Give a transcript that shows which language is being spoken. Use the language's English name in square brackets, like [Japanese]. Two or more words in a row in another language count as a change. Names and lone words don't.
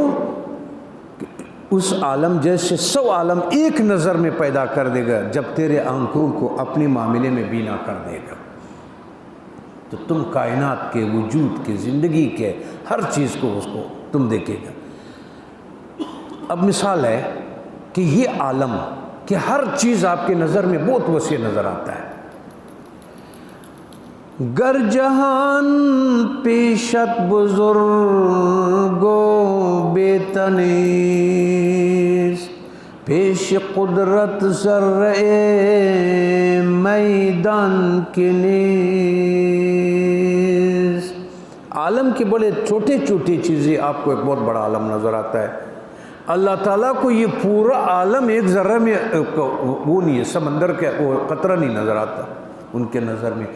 [Urdu] اس عالم جیسے 100 عالم ایک نظر میں پیدا کر دے گا جب تیرے آنکھوں کو اپنے معاملے میں بینا کر دے گا، تو تم کائنات کے وجود کے، زندگی کے ہر چیز کو اس کو تم دیکھے گا۔ اب مثال ہے کہ یہ عالم کہ ہر چیز آپ کے نظر میں بہت وسیع نظر آتا ہے۔ [Persian] گر جہان پیشت بزرگو بے تنیس پیش قدرت ذرے میدان کے نیز۔ [Urdu] عالم کے بڑے چھوٹے چھوٹی چیزیں آپ کو ایک بہت بڑا عالم نظر آتا ہے۔ اللہ تعالیٰ کو یہ پورا عالم ایک ذرہ میں وہ نہیں ہے، سمندر کا وہ قطرہ نہیں نظر آتا ان کے نظر میں۔